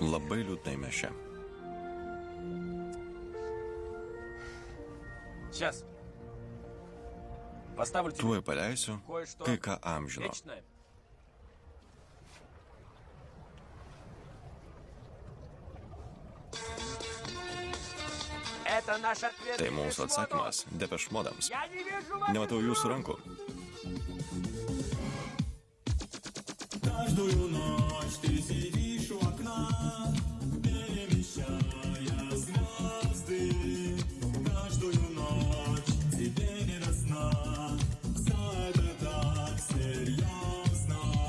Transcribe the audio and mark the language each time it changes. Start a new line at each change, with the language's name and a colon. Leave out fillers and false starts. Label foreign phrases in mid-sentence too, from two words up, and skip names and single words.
Lithuanian: Labai liūdnai mes čia.
Russian: Сейчас. Поставлю тебе
Lithuanian: Tuoj paleisiu
Russian: кое-что
Lithuanian: kai ką amžino.
Russian: вечное. Это наш ответ.
Lithuanian: Tai mūsų atsakymas depešmodams.
Russian: Я не вижу вас.
Lithuanian: Nematau jūsų rankų.
Russian: Каждую ночь ты сидишь у окна, перемещая звезды. Каждую ночь тебе не до сна. Все это так серьезно.